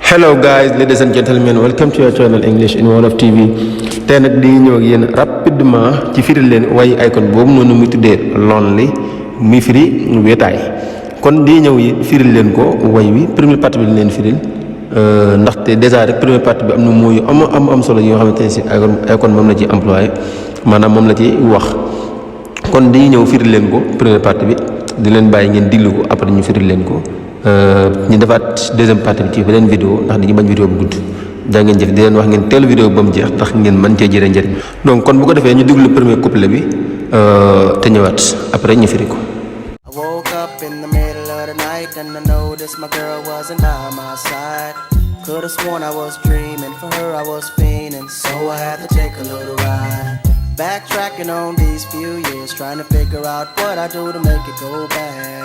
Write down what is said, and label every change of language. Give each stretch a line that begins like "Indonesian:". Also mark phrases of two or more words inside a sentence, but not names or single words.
English: Hello guys, ladies and gentlemen, welcome to your channel English in Wolof TV.
Wolof: Tey nag di ñëw ak yéen rapidement ci firil leen way icon boobu noonu muy tuddee lonely muy firi wéetaay. Kon di ñëw yi firil leen ko way wi
French: première partie
Wolof: bi leen firil ndaxte déjà rek
French: première partie
Wolof: bi am na mooy am solo yi nga xamante ne si icon moom la ci employé maanaam moom la ci wax. Kon di ñëw firil leen ko
French: première partie
Wolof: bi di leen bàyyi ngeen diglu ko après ñu firil leen ko. ñu defaat
French: deuxième partie
Wolof: bi ci beneen vidéo ndax dañuy bañ vidéo bu gudd jaa ngeen jëf di leen wax ngeen teelu vidéo ba mu jeex ndax ngeen mën cee jëlee njëriñ donc kon bu ko defee ñu déglu
French: premier couplet
Wolof: bi te ñëwaat après ñu firi ko.
English: I woke up in the middle of the night and I noticed my girl wasn't by my side. Could've sworn I was dreaming, for her I was fiending, so I had to take a little ride. Backtracking on these few years, trying to figure out what I do to make it go bad.